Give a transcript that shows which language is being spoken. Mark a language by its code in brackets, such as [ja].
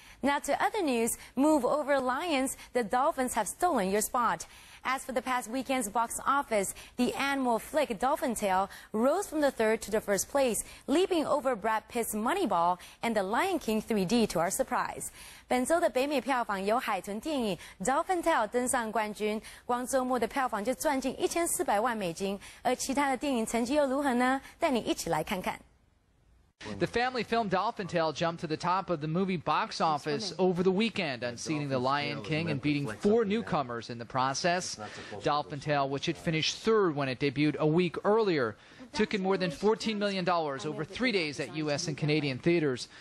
[en] Now to other news, move over Lions, the Dolphins have stolen your spot. As for the past weekend's box office, the animal flick Dolphin Tale rose from the third to the first place, leaping over Brad Pitt's Moneyball and The Lion King 3D to our surprise. [zh] 本周的北美票房由海豚电影 Dolphin Tale 登上冠军，光周末的票房就赚进1400万美金，而其他的电影成绩又如何呢？带你一起来看看。 [en] The family film Dolphin Tale jumped to the top of the movie box office over the weekend, unseating The Lion King and beating 4 newcomers in the process. Dolphin Tale, which had finished third when it debuted a week earlier, took in more than $14 million over 3 days at U.S. and Canadian theaters.